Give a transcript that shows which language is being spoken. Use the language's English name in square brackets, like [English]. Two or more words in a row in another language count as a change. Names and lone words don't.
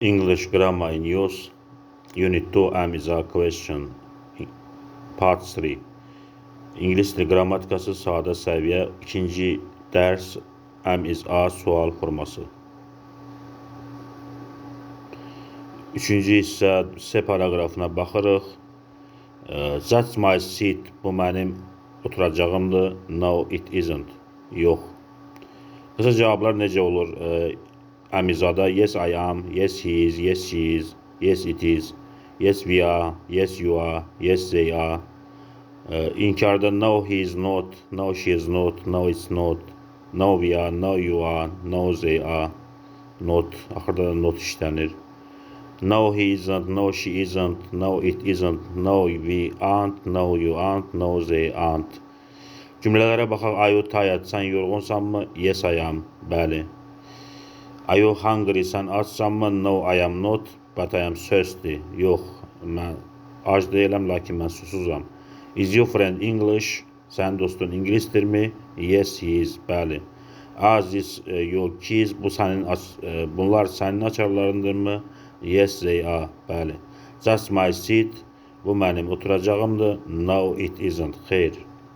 [English] English grammar in use. Unit 2 am is a question. Part 3. [Azerbaijani] İngilis dili qrammatikası sadə səviyyə. İkinci dərs [English] am is a [Azerbaijani] sual forması. Üçüncü hissə C paragrafına baxırıq. [English] That's my seat. [Azerbaijani] Bu mənim oturacağımdır. [English] No, it isn't. [Azerbaijani] Yox. Qısa cavablar necə olur? [English] Əmizada yes I am, yes he is, yes she is, yes it is, yes we are, yes you are, yes they are. İnkarda no he is not, no she is not, no it's not, no we are, no you are, no they are. Not, [Azerbaijani] axırda da not işlənir. [English] No he isn't, no she isn't, no it isn't, no we aren't, no you aren't, no they aren't. [Azerbaijani] Cümlələrə baxaq. [English] Are you tired? [Azerbaijani] Sən yorğunsanmı? [English] Yes I am. Bəli. Are you hungry? [Azerbaijani] Sən açsanmı? [English] No I am not, but I am thirsty. [Azerbaijani] Yox, mən ac deyiləm, lakin mən susuzam. [English] Is your friend English? [Azerbaijani] Sənin dostun ingilisdirmi? [English] Yes he is. Bəli. Are these your keys? [Azerbaijani] Bunlar sənin açarlarındırmı? [English] Yes they are. Bəli. That's my seat. [Azerbaijani] Bu mənim oturacağımdır. [English] No it isn't. [Azerbaijani] Xeyr.